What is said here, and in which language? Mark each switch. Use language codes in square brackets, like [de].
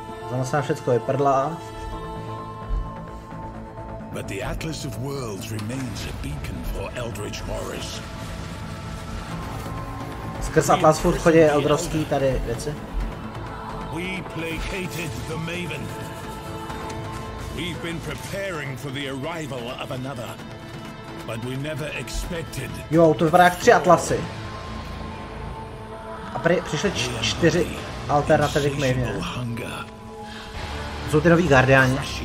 [cs] Zana se na všecko vyprdla. [en] But the Atlas of Worlds remains a beacon for Eldritch horrors. [cs] Skrz Atlas furt chodí eldrovský tady věci. [en] We placated the Maven. We've been preparing for the arrival of another, but we never expected. [cs] Jo, to vypadá jak 3 atlasy. A přišly 4 alternativy k Maveně. Jsou ty nový Guardiani.